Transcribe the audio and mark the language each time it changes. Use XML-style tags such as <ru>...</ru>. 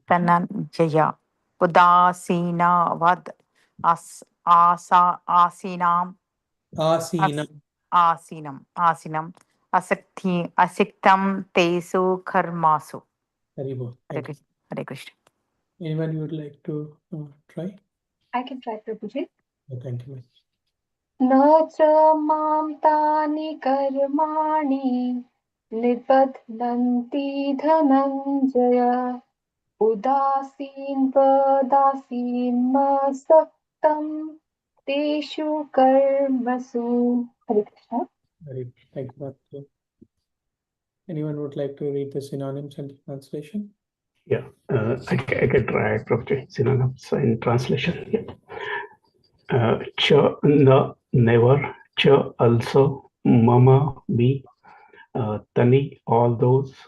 <sa>Dhananjaya. Udasina vad asinam. Asina. Asinam. Asiktam tesu karmasu. Haribo. Hare Krishna. Hare Krishna.</sa> <en>Anyone you would like to try? I can try, Prabhuji. Thank you.</en> <sa>न च मां तानि कर्माणि निबध्नन्ति धनञ्जय उदासीन्वदासीन्मसक्तं तेषु कर्मसु. Hare Krishna.</sa> <en>Haribo. Thank you, Mataji. Anyone would like to read the synonyms and translation? Yeah, I can try, Professor. Synonyms in translation. Yeah. Cha, na, never. Cha, also. Mama, me. Tani, all those.</en>